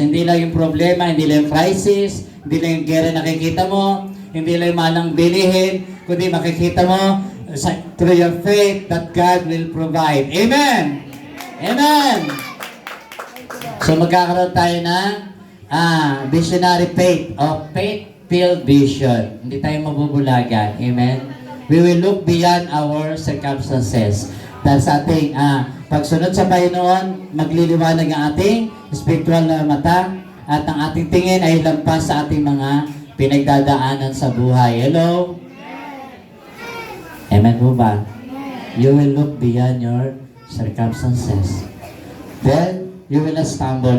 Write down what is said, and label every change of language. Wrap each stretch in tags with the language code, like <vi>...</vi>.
<tl>Hindi lang yung problema, hindi lang yung crisis, hindi lang yung gera nakikita mo, hindi lang yung malang bilihin, kundi makikita mo</tl> <en>through your faith that God will provide.</en> <tl>Amen! Amen! So magkakaroon tayo ng visionary faith o faith-filled vision. Hindi tayo mabubulagan. Amen?</tl> <en>We will look beyond our circumstances.</en> <tl>Dahil sa ating pagsunod sa Panginoon, magliliwanag ang ating spiritual na mata at ang ating tingin ay lampas sa ating mga pinagdadaanan sa buhay. Hello? Amen po ba?</tl> <en>You will look beyond your circumstances. Then, you will not stumble.</en>